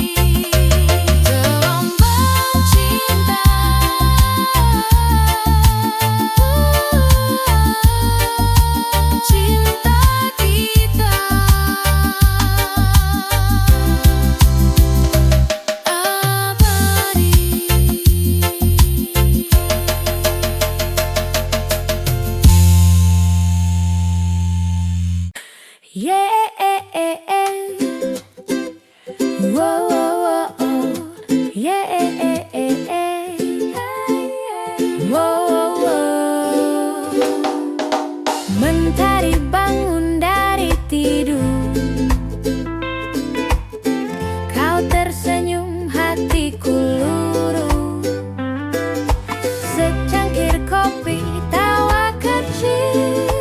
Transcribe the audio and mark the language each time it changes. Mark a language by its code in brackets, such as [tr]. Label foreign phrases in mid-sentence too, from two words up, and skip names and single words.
[id] Gelombang cinta, cinta kita abadi. [en] Yeah, whoa, whoa, whoa, yeah, whoa, whoa. [id] Mentari bangun dari tidur, kau tersenyum, hatiku luruh. Secangkir kopi, tawa kecil.